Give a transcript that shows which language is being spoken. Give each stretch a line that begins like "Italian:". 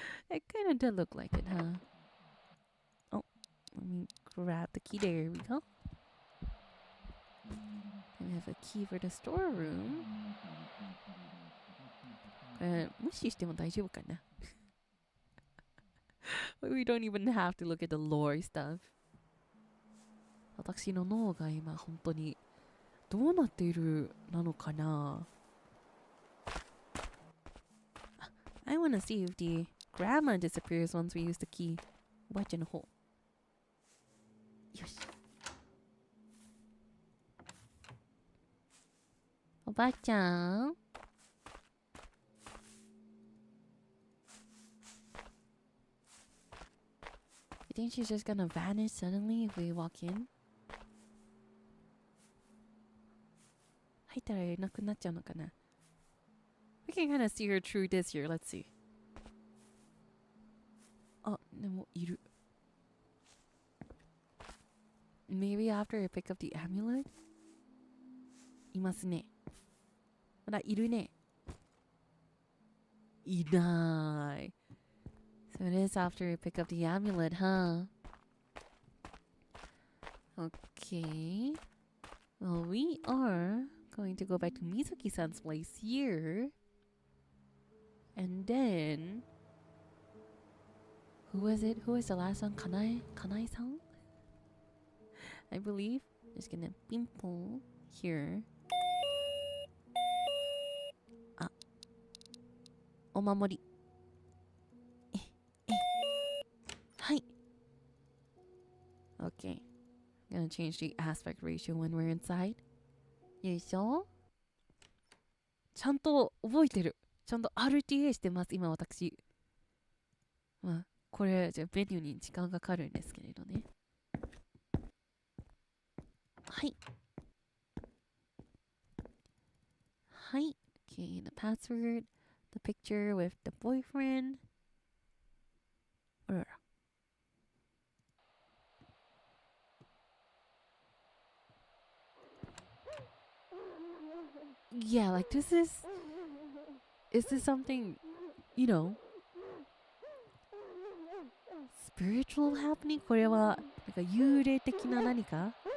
English: It kind of did look like it, huh? Oh, let me grab the key. There we go. And we have a key for the storeroom.
Japanese: 無視しても大丈夫かな？
English: We don't even have to look at the lore stuff.
Japanese: 私の脳が今本当にどうなっているなのかな？
English: I wanna see if the grandma disappears once we use the key.
Japanese: おばあちゃんの方。よし。おばあちゃん。
English: You think she's just gonna vanish suddenly if we walk in?
Japanese: 入ったらいなくなっちゃうのかな？
English: We can kind of see her through this here. Let's see.
Japanese: あ、でもいる。
English: Maybe after I pick up the amulet?
Japanese: いますね。まだいるね。いない。
English: So it is after we pick up the amulet, huh? Okay. Well, we are going to go back to Mizuki-san's place here. And then... Who was it? Who was the last one? Kanai-san? I believe. Just gonna pimple here. Ah. Omamori. Hi. Okay. I'm gonna change the aspect ratio when we're inside.
Japanese: よいしょ。ちゃんと覚えてる。ちゃんと RTA してます、今私。まあ、これ、じゃあメニューに時間がかかるんですけれどね。はい。はい。
English: Okay, the password, the picture with the boyfriend.
Japanese: あらら。
English: Yeah, like is this something, you know, spiritual happening?
Japanese: これはなんか幽霊的な何か？